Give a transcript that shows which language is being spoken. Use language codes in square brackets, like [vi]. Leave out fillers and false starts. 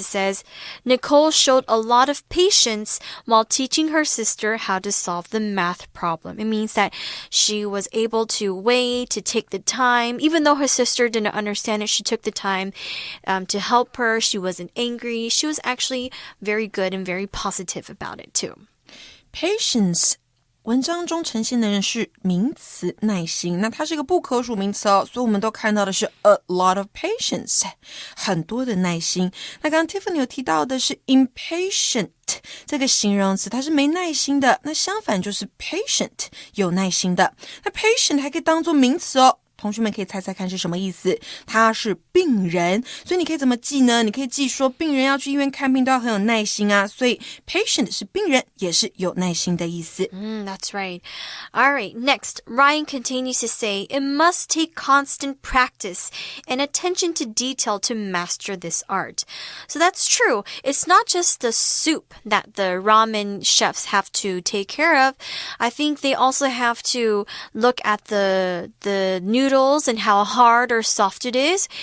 [en] It says, Nicole showed a lot of patience while teaching her sister how to solve the math problem. It means that she was able to wait, to take the time. Even though her sister didn't understand it, she took the time to help her. She wasn't angry. She was actually very good and very positive about it too. [zh] Patience 文章中呈现的人是名词耐心，那它是一个不可数名词哦，所以我们都看到的是 [en] a lot of patience [zh] 很多的耐心。那刚刚 Tiffany 有提到的是 impatient 这个形容词，它是没耐心的，那相反就是 patient 有耐心的。那 patient 还可以当作名词哦，同学们可以猜猜看是什么意思？他是病人，所以你可以怎么记呢？你可以记说病人要去医院看病都要很有耐心啊，所以 patient 是病人，也是有耐心的意思。 [en] That's right. All right, next, Ryan continues to say, it must take constant practice and attention to detail to master this art. So that's true. It's not just the soup that the ramen chefs have to take care of. I think they also have to look at the noodles and how hard or soft it is.